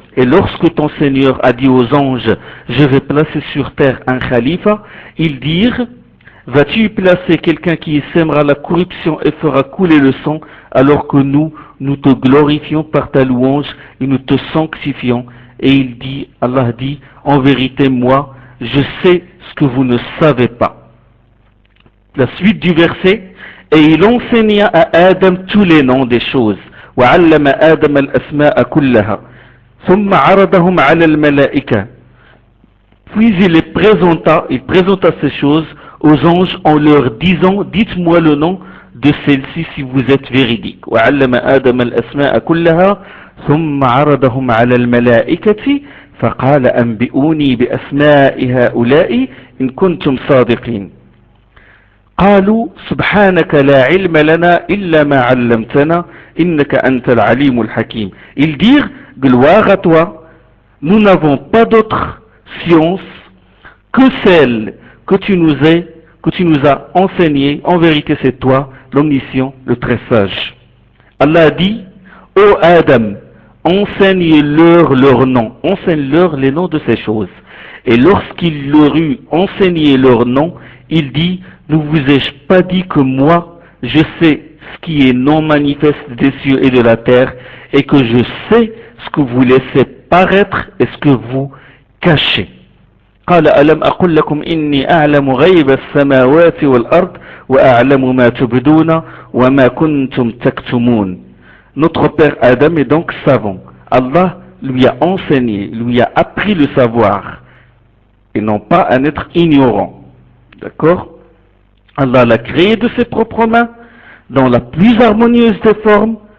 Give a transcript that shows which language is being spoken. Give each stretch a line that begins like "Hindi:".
French: Et lorsque ton Seigneur a dit aux anges: je vais placer sur terre un khalifa, ils dirent: vas-tu y placer quelqu'un qui sèmera la corruption et fera couler le sang, alors que nous te glorifions par ta louange et nous te sanctifions? Et Allah dit: en vérité, moi, je sais ce que vous ne savez pas. La suite du verset: Et il enseigna à Adam tous les noms des choses.
Arabic: وعلم آدم الأسماء كلها ثم عرضهم على الملائكة.
French: Puis il présenta ces choses aux anges en leur disant, dites-moi le nom de celle-ci si vous êtes véridique.
Arabic: وعلم آدم الأسماء كلها ثم عرضهم على الملائكة فقال أنبئوني بأسماء هؤلاء إن كنتم صادقين. قالوا سبحانك لا علم لنا إلا ما علمتنا إنك أنت العليم الحكيم.
French: Ils dirent, gloire à toi, nous n'avons pas d'autre science que celle que tu nous as enseignée. En vérité, c'est toi, l'omniscient, le très sage. Allah a dit, ô Adam, enseigne-leur leurs noms, enseigne-leur les noms de ces choses. Et lorsqu'il leur eut enseigné leurs noms, il dit, ne vous ai-je pas dit que moi, je sais ce qui est non manifeste des cieux et de la terre, et que je sais ce que vous laissez paraître et ce que vous cachez.
Arabic: قال ألم أقل لكم إني أعلم غيب السماوات والأرض وأعلم ما تبدون وما كنتم تكتمون.
French: Notre père Adam est donc savant. Allah lui a enseigné, lui a appris le savoir, et non pas un être ignorant. D'accord? Allah l'a créé de ses propres mains, dans la plus harmonieuse des formes.